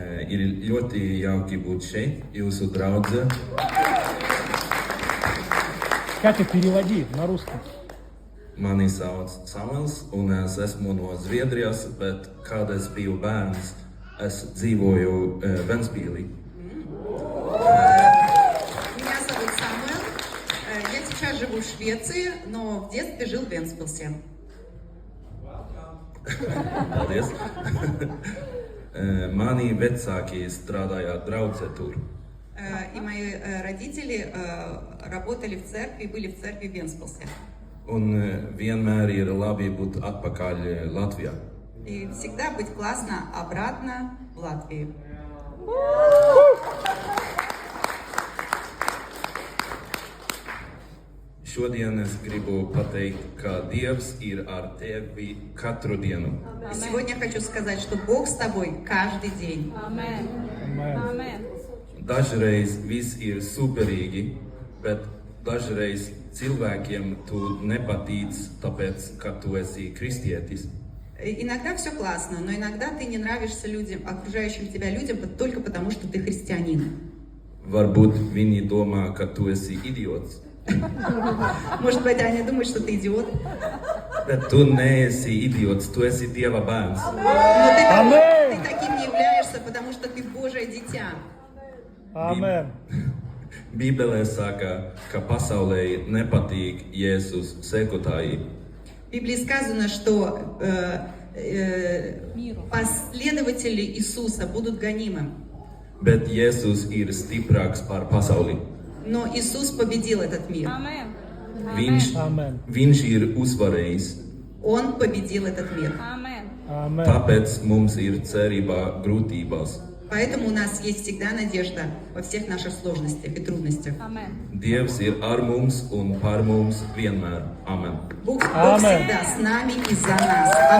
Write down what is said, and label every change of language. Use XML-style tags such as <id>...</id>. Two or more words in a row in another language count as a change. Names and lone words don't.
<lv>ir ļoti jauki būt šeit, jūsu draudze.</lv> <ru>Катя, переводи на русский.</ru> <lv>Mani sauc Samuels, un es esmu no Zviedrijas, bet kad es biju bērns, es dzīvoju Ventspīlī.</lv> <ru>Меня зовут Самуэл. Я сейчас живу в Швеции, но в детстве жил в Вентспилсе.</ru> <lv>Paldies! Mani vecāki strādāja draudzē tur.</lv> <ru>И мои родители работали в церкви, были в церкви в Вентспилсе.</ru> <lv>Un vienmēr ir labi būt atpakaļ Latvijā.</lv> <ru>И всегда быть классно обратно в Латвии.</ru> <lv>Šodien es gribu pateikt, ka Dievs ir ar tevi katru dienu.</lv> <ru>И сегодня хочу сказать, что Бог с тобой каждый день.</ru> <lv>Amen. Amen. Dažreiz viss ir superīgi, bet dažreiz cilvēkiem tu nepatīc, tāpēc, ka tu esi kristietis.</lv> <ru>Иногда все классно, но иногда ты не нравишься людям, окружающим тебя людям только потому, что ты христианин.</ru> <lv>Varbūt viņi domā, ka tu esi idiots,</lv> <ru>Может быть, они думают, что ты идиот.</ru> <lv>bet tu neesi idiots, tu esi Dieva bērns.</lv> <ru>Но ты таким не являешься, потому что ты Божие дитя. Амен.</ru> <lv>Bībelē saka, ka pasaulē nepatīk Jēzus sekotāji,</lv> <ru>В Библии сказано, что Миру. последователи Иисуса будут гонимы.</ru> <lv>bet Jēzus ir stiprāks par pasauli.</lv> <ru>Но Иисус победил этот мир.</ru> <lv>Amen. Viņš, Amen. viņš ir uzvarējis,</lv> <ru>Он победил этот мир.</ru> <lv>Amen.</lv> <ru>Амен.</ru> <lv>tāpēc mums ir cerība grūtībās.</lv> <ru>Поэтому у нас есть всегда надежда во всех наших сложностях и трудностях.</ru> <lv>Amen. Dievs ir ar mums un par mums vienmēr. Amen.</lv> <ru>Бог</ru> <lv>Amen.</lv> <ru>всегда с нами и за нас. Аминь.</ru>